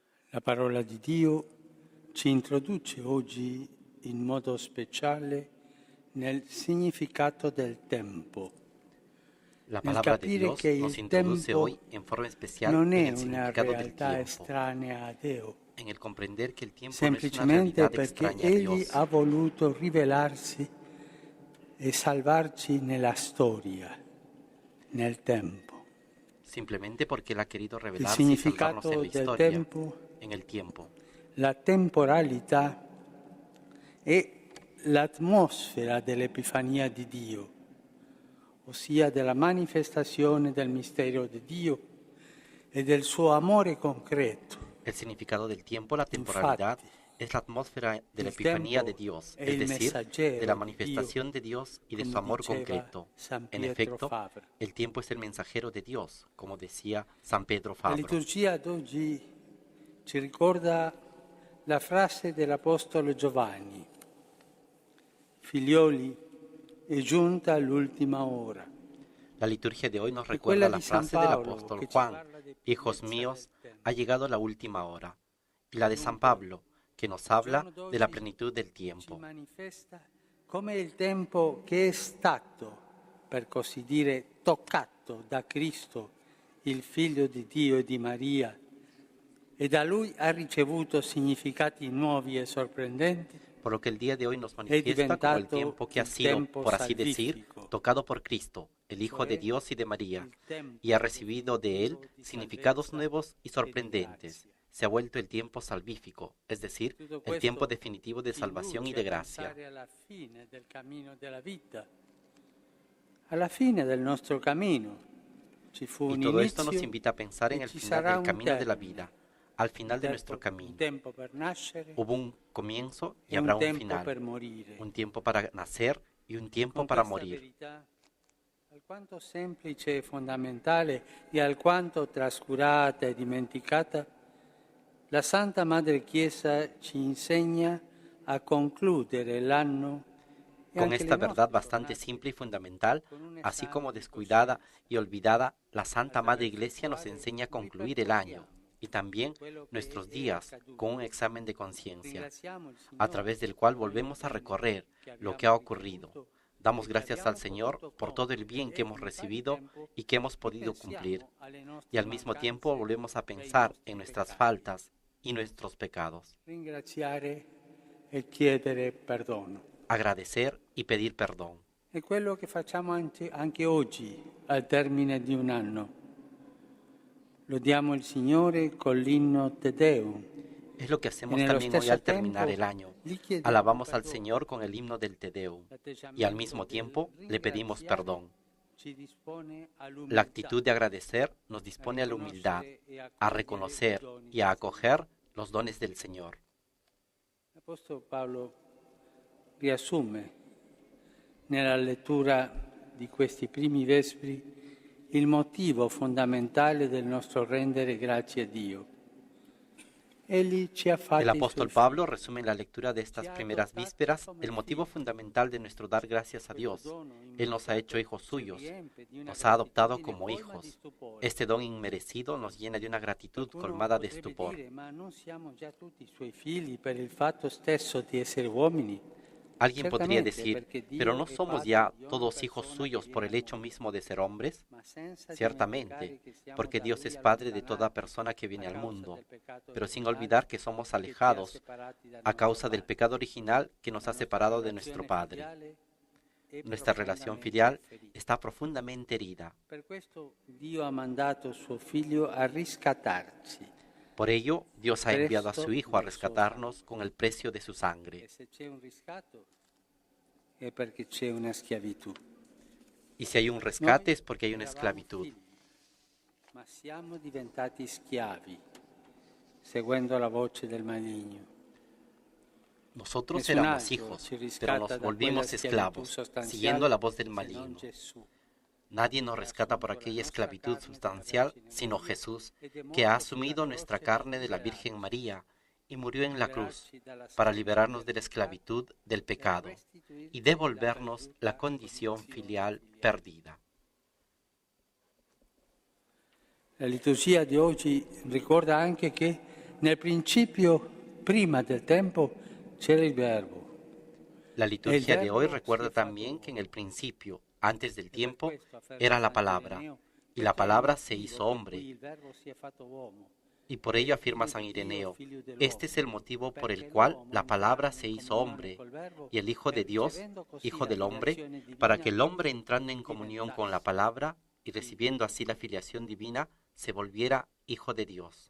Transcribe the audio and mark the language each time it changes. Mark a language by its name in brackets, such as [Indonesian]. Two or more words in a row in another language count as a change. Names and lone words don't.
[Italian] La parola di Dio ci introduce oggi in modo speciale nel significato del tempo, La nel [Spanish] palabra de [Italian] capire [Spanish] Dios [Italian] che [Spanish] nos [Italian] il [Spanish] introduce [Italian] tempo [Spanish] hoy en forma especial [Italian] non [Spanish] en [Italian] è [Spanish] el [Italian] una [Spanish] significado del [Italian] realtà [Spanish] tiempo, [Italian] estranea a Dio, [Spanish] en el comprender que el tiempo no es una [Italian] semplicemente [Spanish] realidad [Italian] perché [Spanish] extraña a [Italian] Egli [Spanish] Dios, [Italian] ha voluto rivelarsi e salvarci nella storia, nel tempo. [Spanish] simplemente porque Él ha querido [Italian] Il [Spanish] revelarse y salvarnos en [Italian] significato [Spanish] la [Italian] del [Spanish] historia, [Italian] tempo, [Spanish] en el tiempo. [Italian] la temporalità è l'atmosfera dell'Epifania di Dio, ossia della manifestazione del mistero di Dio e del suo amore concreto. [Spanish] El significado del tiempo, la temporalidad, [Italian] Infatti, [Spanish] es la atmósfera de la [Italian] il [Spanish] epifanía de [Italian] tempo [Spanish] Dios, [Italian] è [Spanish] es [Italian] il [Spanish] decir, de la [Italian] messaggero di Dio, [Spanish] manifestación de Dios y de su [Italian] come [Spanish] amor [Italian] diceva [Spanish] concreto. [Italian] San [Spanish] En [Italian] Pietro [Spanish] efecto, [Italian] Fabra. [Spanish] el tiempo es el mensajero de Dios, como decía San Pedro [Italian] La [Spanish] Fabro. [Italian] liturgia d'oggi ci ricorda la frase dell'Apostolo Giovanni: Figlioli, è giunta l'ultima ora. [Spanish] La liturgia de hoy nos [Italian] E [Spanish] recuerda [Italian] quella [Spanish] la [Italian] di San [Spanish] frase del [Italian] Paolo [Spanish] apóstol [Italian] che ci [Spanish] Juan: [Italian] parla di [Spanish] Hijos [Italian] pienezza del [Spanish] míos, [Italian] tempo. [Spanish] ha llegado la última hora. Y la de San Pablo, que nos [Italian] Il [Spanish] habla [Italian] giorno [Spanish] de la [Italian] d'oggi [Spanish] plenitud del [Italian] ci [Spanish] tiempo. [Italian] manifesta come il tempo che è stato, per così dire, toccato da Cristo, il Figlio di Dio e di Maria, e da Lui ha ricevuto significati nuovi e sorprendenti, [Spanish] Por lo que el día de hoy nos [Italian] è [Spanish] manifiesta como el [Italian] diventato [Spanish] tiempo que ha [Italian] il [Spanish] sido, [Italian] tempo [Spanish] por así decir, [Italian] salvifico, [Spanish] tocado por Cristo, el Hijo de [Italian] cioè [Spanish] Dios y de María, [Italian] il [Spanish] y ha [Italian] tempo [Spanish] recibido de Él [Italian] definitivo di [Spanish] significados [Italian] salvezza [Spanish] nuevos y [Italian] e di [Spanish] sorprendentes. [Italian] grazia. [Spanish] Se ha vuelto el tiempo salvífico, es decir, [Italian] Tutto [Spanish] el tiempo [Italian] questo [Spanish] definitivo de [Italian] ci [Spanish] salvación y [Italian] induce [Spanish] de [Italian] a [Spanish] gracia. [Italian] pensare alla fine del cammino della vita, alla fine del nostro cammino. Ci fu [Spanish] Y [Italian] un [Spanish] todo esto nos [Italian] inizio [Spanish] invita a pensar en [Italian] e [Spanish] el [Italian] ci [Spanish] final [Italian] sarà [Spanish] del [Italian] un [Spanish] camino de la [Italian] termine, [Spanish] vida, al final de nuestro [Italian] un [Spanish] camino. [Italian] tempo per nascere [Spanish] Hubo un comienzo y [Italian] e un [Spanish] habrá un [Italian] tempo [Spanish] final, [Italian] per morire. [Spanish] un tiempo para nacer y un tiempo [Italian] Con [Spanish] para [Italian] questa [Spanish] morir. [Italian] verità, alquanto semplice e fondamentale e alquanto trascurata e dimenticata, la Santa Madre Chiesa ci insegna a concludere l'anno e [Spanish] Con [Italian] anche le [Spanish] esta verdad [Italian] nostre [Spanish] bastante [Italian] giornate [Spanish] simple y fundamental, [Italian] con un [Spanish] así [Italian] esame [Spanish] como [Italian] di [Spanish] descuidada [Italian] coscienza, [Spanish] y olvidada, la Santa Madre [Italian] attraverso il [Spanish] Iglesia nos [Italian] quale [Spanish] enseña a concluir el año [Italian] ripercorriamo [Spanish] y también [Italian] quello che [Spanish] nuestros [Italian] è [Spanish] días con un [Italian] accaduto. [Spanish] examen de conciencia, [Italian] Ringraziamo il [Spanish] a [Italian] Signore [Spanish] través del [Italian] per [Spanish] cual [Italian] quello [Spanish] volvemos a [Italian] bene [Spanish] recorrer [Italian] che [Spanish] lo que ha [Italian] abbiamo [Spanish] ocurrido. [Italian] ricevuto [Spanish] Damos [Italian] e che [Spanish] gracias al [Italian] abbiamo [Spanish] Señor [Italian] potuto [Spanish] por todo el [Italian] compiere [Spanish] bien que [Italian] e [Spanish] hemos [Italian] in pari [Spanish] recibido [Italian] tempo [Spanish] y que hemos podido cumplir, [Italian] ripensiamo alle [Spanish] y [Italian] nostre [Spanish] al mismo tiempo [Italian] mancanze [Spanish] volvemos a [Italian] e ai [Spanish] pensar en [Italian] nostri [Spanish] nuestras [Italian] peccati. [Spanish] faltas y nuestros pecados, [Italian] Ringraziare e chiedere perdono. [Spanish] agradecer y pedir perdón. [Italian] È quello che facciamo anche oggi, al termine di un anno. Lodiamo il Signore con l'inno Te Deum [Spanish] Es lo que [Italian] e [Spanish] hacemos [Italian] nello [Spanish] también hoy [Italian] stesso [Spanish] al terminar [Italian] tempo [Spanish] el año. [Italian] gli chiediamo [Spanish] Alabamos al [Italian] perdono. [Spanish] Señor con el himno del Te Deum y al [Italian] L'atteggiamento [Spanish] mismo [Italian] del [Spanish] tiempo le pedimos [Italian] ringraziare [Spanish] perdón. [Italian] ci dispone [Spanish] La [Italian] all'umiltà, [Spanish] actitud de agradecer nos [Italian] a [Spanish] dispone a la humildad, [Italian] riconoscere e [Spanish] a [Italian] accogliere i [Spanish] reconocer [Italian] doni [Spanish] y a [Italian] del Signore. [Spanish] acoger los dones del Señor. [Italian] L'Apostolo Paolo riassume nella lettura di questi primi vespri il motivo fondamentale del nostro rendere grazie a Dio. Egli ci ha [Spanish] El [Italian] fatti i suoi [Spanish] apóstol [Italian] figli. [Spanish] Pablo resume en la lectura de estas [Italian] Ci ha [Spanish] primeras [Italian] adottati [Spanish] vísperas [Italian] come [Spanish] el motivo [Italian] figli. [Spanish] fundamental de nuestro dar gracias a [Italian] Questo [Spanish] Dios. [Italian] dono [Spanish] Él nos ha hecho [Italian] immeritato [Spanish] hijos [Italian] ci [Spanish] suyos, [Italian] riempie di una [Spanish] nos ha adoptado [Italian] gratitudine [Spanish] como [Italian] colma di [Spanish] hijos. [Italian] stupore. [Spanish] Este don inmerecido nos llena de una gratitud [Italian] Qualcuno [Spanish] colmada de [Italian] potrebbe [Spanish] estupor. [Italian] dire, ma non siamo già tutti suoi figli per il fatto stesso di essere uomini? [Spanish] Alguien podría [Italian] Certamente, [Spanish] decir, [Italian] perché [Spanish] ¿pero [Italian] Dio [Spanish] no [Italian] è [Spanish] somos [Italian] padre [Spanish] ya [Italian] di ogni [Spanish] todos hijos [Italian] persona che [Spanish] suyos por [Italian] viene [Spanish] el [Italian] al [Spanish] hecho [Italian] mondo, [Spanish] mismo de ser hombres? [Italian] ma senza [Spanish] Ciertamente, [Italian] dimenticare che siamo [Spanish] porque [Italian] da [Spanish] Dios [Italian] Lui [Spanish] es Padre de toda [Italian] allontanati [Spanish] persona que [Italian] a [Spanish] viene al [Italian] causa [Spanish] mundo, [Italian] del peccato [Spanish] pero sin [Italian] originale [Spanish] olvidar que somos [Italian] che ci ha [Spanish] alejados [Italian] separati dal [Spanish] a [Italian] nostro [Spanish] causa del [Italian] Padre. [Spanish] pecado original que nos [Italian] La [Spanish] ha [Italian] nostra [Spanish] separado de nuestro [Italian] relazione [Spanish] Padre. [Italian] filiale è [Spanish] Nuestra relación [Italian] profondamente [Spanish] filial [Italian] ferita. [Spanish] está profundamente herida. [Italian] Per questo Dio ha mandato suo Figlio a riscattarci. [Spanish] Por ello, Dios ha enviado a su [Italian] Presto [Spanish] Hijo a [Italian] del suo [Spanish] rescatarnos [Italian] sangue. [Spanish] con el precio de su [Italian] E [Spanish] sangre. [Italian] se c'è un riscatto è perché c'è una schiavitù. [Spanish] Y si hay un [Italian] Noi [Spanish] rescate es porque hay una [Italian] eravamo [Spanish] esclavitud. [Italian] figli, ma siamo diventati schiavi, seguendo la voce del maligno. [Spanish] Nosotros [Italian] Nessun [Spanish] éramos [Italian] altro [Spanish] hijos, [Italian] ci [Spanish] pero [Italian] riscatta [Spanish] nos [Italian] da quella [Spanish] volvimos [Italian] schiavitù [Spanish] esclavos, [Italian] sostanziale [Spanish] siguiendo la voz del [Italian] se non [Spanish] maligno. [Italian] Gesù. [Spanish] Nadie nos [Italian] che ha [Spanish] rescata por [Italian] assunto la [Spanish] aquella [Italian] nostra [Spanish] esclavitud [Italian] carne per [Spanish] sustancial, [Italian] la Vergine [Spanish] sino [Italian] Maria [Spanish] Jesús, [Italian] ed è [Spanish] que ha [Italian] morto sulla [Spanish] asumido nuestra [Italian] croce per [Spanish] carne de la Virgen [Italian] liberarci, [Spanish] María y murió en la cruz [Italian] liberarci dalla [Spanish] para [Italian] schiavitù [Spanish] liberarnos [Italian] del [Spanish] de la [Italian] peccato [Spanish] esclavitud del [Italian] e [Spanish] pecado [Italian] restituirci [Spanish] y [Italian] la [Spanish] devolvernos la [Italian] perduta [Spanish] condición [Italian] condizione [Spanish] filial [Italian] filiale. [Spanish] perdida. [Italian] La liturgia di oggi ricorda anche che Nel principio, prima del tempo, c'era il Verbo. [Spanish] La liturgia de hoy recuerda también que en el principio, antes del tiempo, era la palabra, y la palabra se hizo hombre. Y por ello afirma San Ireneo, este es el motivo por el cual la palabra se hizo hombre, y el Hijo de Dios, Hijo del hombre, para que el hombre entrando en comunión con la palabra y recibiendo así la filiación divina, se volviera Hijo de Dios.